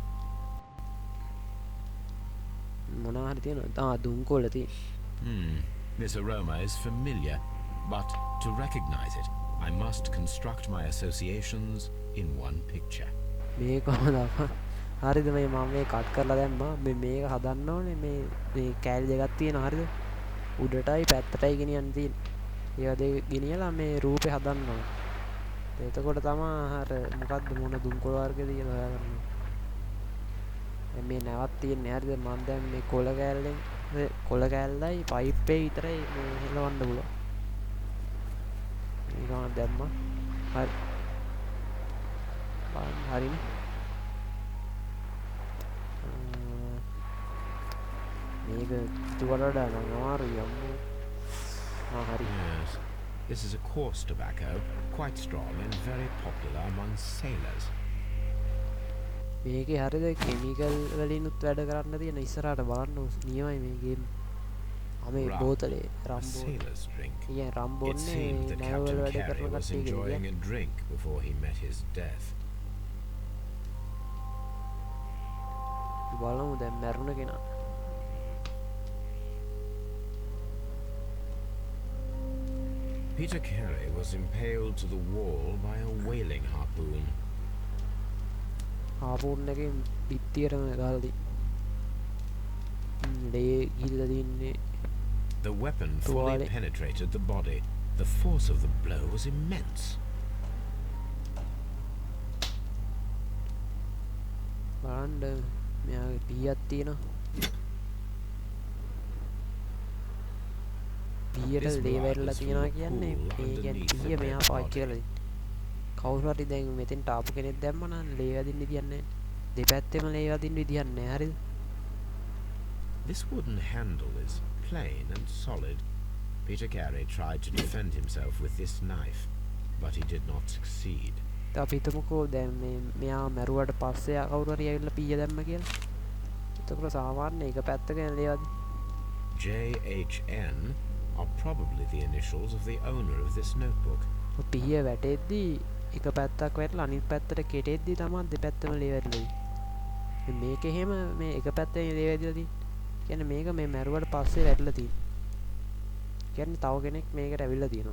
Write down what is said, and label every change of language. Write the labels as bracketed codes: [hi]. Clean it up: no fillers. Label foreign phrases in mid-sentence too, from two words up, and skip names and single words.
[si] මොනවා හරි තියෙනවද? දුම්කොළ තියෙන. [en] This aroma is familiar, but to recognize it, I must construct my associations in one picture. [si] මේක කොහොමද හරිද මේ මම මේ කට් කරලා දැම්මා මේක හදන්න ඕනේ මේ කෑලි දෙකක් තියෙනවා හරිද උඩටයි පැත්තටයි ගෙනියන්න තියෙන්නේ ඒවා දෙක ගෙනියලා මේ රූපේ හදන්න ඕනේ එතකොට තමයි අර මොකද්ද මොන දුම්කොළ වර්ගද කියලා හොයාගන්න මේ නැවක් තියෙන්නේ හරිද මම දැන් මේ කොළ කෑල්ලයි පයිප්පේ විතරයි මේ හෙලවන්න පුළුවන් මේක මම දැම්මා හරි හරිනේ මේක තුවලඩ අමාරුයි අම්මෝ හරි [en] Yes, this is a coarse tobacco, quite strong and very popular among sailors. [si] මේකේ හරිද කෙමිකල් වලිනුත් වැඩ කරන්න තියෙන ඉස්සරහට බලන්න නියමයි මේ ගේම් මේ බෝතලේ [en] A sailor's drink. [si] කියන්නේ රම් [en] It [si] බොන්නේ [en] seemed that [si] නැවවල [en] Captain [si] වැඩ [en] Carey [si] කරන [en] was [si] කට්ටිය [en] enjoying a drink before he met his death. [si] බලමු දැන් මැරුණ කෙනා [en] Peter Carey was impaled to the wall by a whaling harpoon. [si] හාපූන් එකෙන් පිටියටම ගහලා ලේ ගිහිල්ලා තින්නේ [en] The weapon fully penetrated the body. The force of the blow was immense. [si] බලන්න මෙයාගේ පීයක් තියෙනවා පීයට ලේ වැරලා තියෙනවා කියන්නේ මේ කියන්නේ පීය මෙයා පාවිච්චි කරලා කවුරු හරි දැන් මෙතෙන්ට ආපු කෙනෙක් දැම්ම නම් ලේ වදින්න විදියක් නැහැ දෙපැත්තෙම ලේ වදින්න විදියක් නැහැ හරිද [en] This wooden handle is plain and solid. Peter Carey tried to defend himself with this knife, but he did not succeed. [si] අපි හිතමුකෝ දැන් මෙයා මැරුවට පස්සේ කවුරු හරි ඇවිල්ලා පීය දැම්ම කියලා. එතකොට සාමාන්‍ය එක පැත්තකින් ලේ වදින. [en] JHN are probably the initials of the owner of this notebook. [si] පීය වැටෙද්දී එක පැත්තක් වැටලා අනිත් පැත්තට කෙටෙද්දී තමයි දෙපැත්තම ලේ වැටලා තියෙන්නේ. මේක එහෙම මේ එක පැත්තේ ලේ වැදිලා තියෙන්නේ. කියන්නේ මේක මේ මැරුවට පස්සේ වැටලා තියෙන්නේ. කියන්නේ තව කෙනෙක් මේකට ඇවිල්ලා තියෙනවා.